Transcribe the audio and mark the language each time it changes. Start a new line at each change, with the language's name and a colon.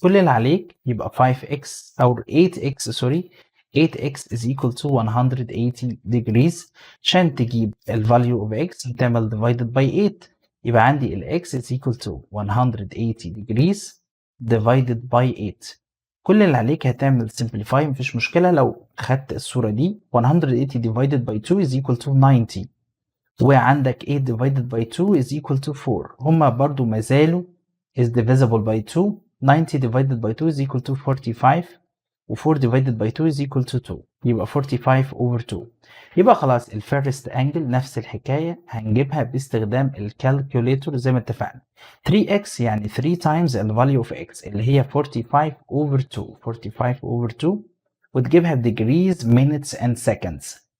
Arabic: كل اللي عليك يبقى
English: 5x او 8x
Arabic: سوري
English: 8x is equal to 180 degrees.
Arabic: عشان تجيب ال
English: value of x هتعمل divided by 8،
Arabic: يبقى عندي ال
English: x is equal to 180 degrees divided by 8.
Arabic: كل اللي عليك هتعمل
English: simplify
Arabic: مفيش مشكلة. لو خدت الصورة دي
English: 180 divided by 2 is equal to 90، وعندك 8 divided by 2 is equal to 4،
Arabic: هما برضو ما زالوا
English: is divisible by 2. 90 divided by 2 is equal to 45 و 4 divided by 2 is equal to 2، يبقى 45 over 2.
Arabic: يبقى خلاص الفيرست انجل نفس الحكاية هنجيبها باستخدام الكالكوليتور زي ما اتفقنا.
English: 3x يعني 3 times ال value of x
Arabic: اللي هي
English: 45 over 2 45 over 2
Arabic: وتجيبها
English: degrees minutes and seconds.